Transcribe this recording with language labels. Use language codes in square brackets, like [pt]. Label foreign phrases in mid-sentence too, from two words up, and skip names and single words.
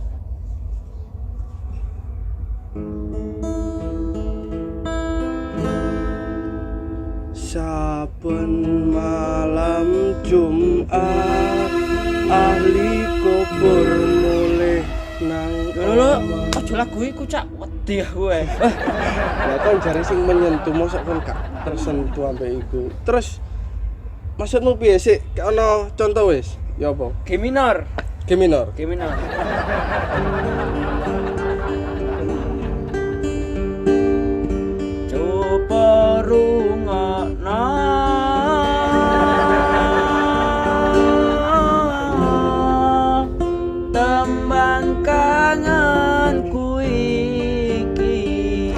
[jv] Saben malam Jumat ahli kubur mulih nang Lho, aja lagu iku Cak. Wedi aku ae. Lah kan jare sing menyentuh mosok kan gak tersentuh ambek iku. Terus maksudmu piye sih? Gak ono contoh wis? Ya apa? [en] G minor. G minor. G minor. [jv] Coba rungokno tembang kangenku iki.